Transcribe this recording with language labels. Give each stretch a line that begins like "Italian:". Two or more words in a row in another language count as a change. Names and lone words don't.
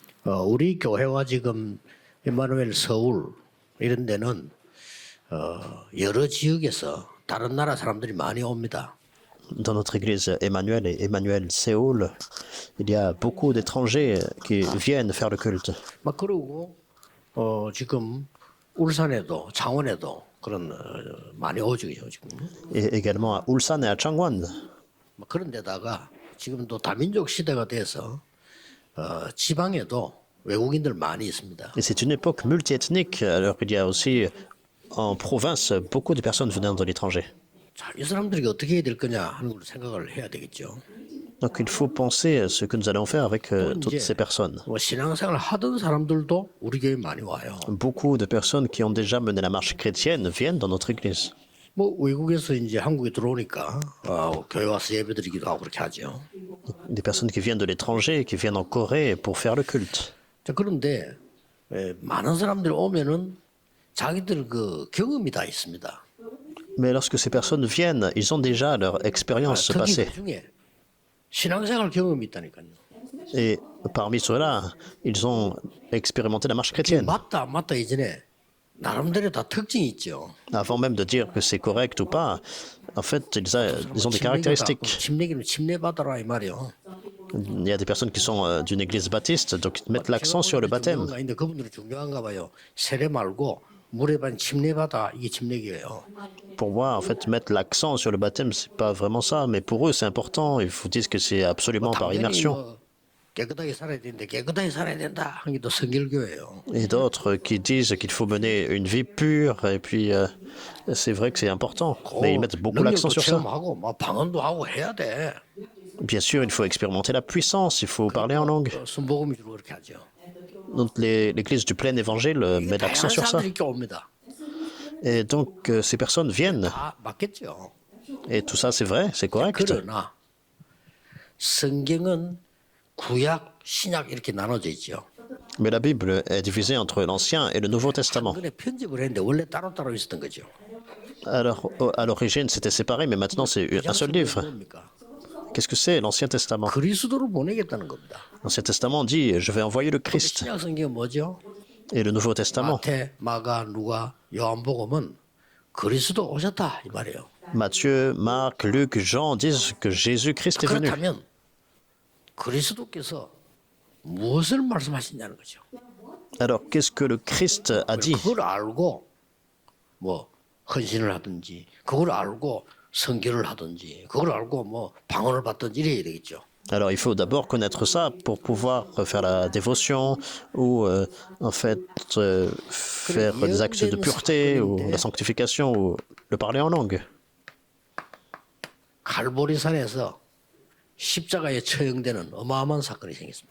Korean: 우리 교회와 지금 임마누엘 서울 이런 데는 여러 지역에서 다른 나라 사람들이 많이 옵니다.
French: Dans notre église Emmanuel et Emmanuel Séoul, il y a beaucoup d'étrangers qui viennent faire le culte.
Korean: 막 그러고 지금 울산에도 창원에도 그런 많이 오죠 지금.
French: Et également à Ulsan et à Changwon.
Korean: 막 그런 데다가 지금 또 다민족 시대가 돼서 지방에도 외국인들 많이 있습니다.
French: Et c'est une époque multiethnique, alors qu'il y a aussi en province beaucoup de personnes venant de l'étranger.
Korean: 자, 이 사람들이 어떻게 해야 될 거냐 하는 걸 생각을 해야 되겠죠.
French: Donc il faut penser à ce que nous allons faire avec toutes ces personnes.
Korean: 뭐 신앙생활 하던 사람들도 우리 교회 많이 와요.
French: Beaucoup de personnes qui ont déjà mené la marche chrétienne viennent dans notre église.
Korean: 뭐 외국에서 이제 한국에 들어오니까 교회 와서 예배드리기도 하고 그렇게 하죠.
French: Des personnes qui viennent de l'étranger, qui viennent en Corée pour faire le culte.
Korean: 자, 그런데 많은 사람들이 오면은 자기들 그 경험이 다 있습니다.
French: Mais lorsque ces personnes viennent, ils ont déjà leur expérience
Korean: 특히
French: passée.
Korean: 그 중에 신앙생활 경험이 있다니까요.
French: Et parmi ceux-là, ils ont expérimenté la marche chrétienne.
Korean: 맞다 안 맞다 이전에 나름대로 다 특징이 있죠.
French: Avant même de dire que c'est correct ou pas, en fait, ils ont des caractéristiques.
Korean: 침례기는 침례받아라 이 말이요.
French: Il y a des personnes qui sont d'une église baptiste, donc ils mettent l'accent sur le baptême.
Korean: 근데 그분들은 중요한가 봐요. 세례 말고 물에 반 침례받아 이게 침례기예요.
French: Pour moi, en fait, mettre l'accent sur le baptême, c'est pas vraiment ça, mais pour eux, c'est important. Ils vous disent que c'est absolument par immersion.
Korean: 깨끗하게 살아야 되는데 깨끗하게 살아야 된다 하는 게 또 성결교예요.
French: Et d'autres qui disent qu'il faut mener une vie pure, et puis c'est vrai que c'est important, mais ils mettent beaucoup l'accent sur ça.
Korean: 체험하고 막 방언도 하고 해야 돼.
French: Bien sûr, il faut expérimenter la puissance, il faut parler en langue.
Korean: 순복음이 주로 그렇게 하죠.
French: Donc l'église du plein évangile met l'accent
Korean: 다양한
French: sur ça.
Korean: 사람들이 이렇게 옵니다.
French: Et donc ces personnes viennent,
Korean: 다 맞겠죠.
French: et tout ça c'est vrai, c'est correct.
Korean: 그러나 성경은 구약, 신약 이렇게 나눠져 있죠.
French: Mais la Bible est divisée entre l'Ancien et le Nouveau Testament.
Korean: 그래 편집을 했는데 원래 따로따로 있었던 거죠.
French: Alors, à l'origine, c'était séparé, mais maintenant c'est un seul livre.
Korean: 뭡니까?
French: Qu'est-ce que c'est l'Ancien Testament?
Korean: 그리스도를 보내겠다는 겁니다.
French: L'Ancien Testament dit, je vais envoyer le Christ.
Korean: 신약 성경은 뭐죠?
French: Et le Nouveau Testament,
Korean: 마태, 마가, 누가, 요한복음은 그리스도 오셨다 이 말이에요.
French: Matthieu, Marc, Luc, Jean disent que Jésus-Christ est venu.
Korean: 그렇다면 그리스도께서 무엇을 말씀하시냐는 거죠.
French: Alors, qu'est-ce que le Christ a dit?
Korean: 그걸 알고 뭐 헌신을 하든지 그걸 알고 선교를 하든지 그걸 알고 뭐 방언을 받든지 이래야 되겠죠.
French: Alors, il faut d'abord connaître ça pour pouvoir faire la dévotion ou en fait faire des actes de pureté ou la sanctification ou le parler en langue.
Korean: 갈보리산에서 십자가에 처형되는 어마어마한 사건이 생겼습니다.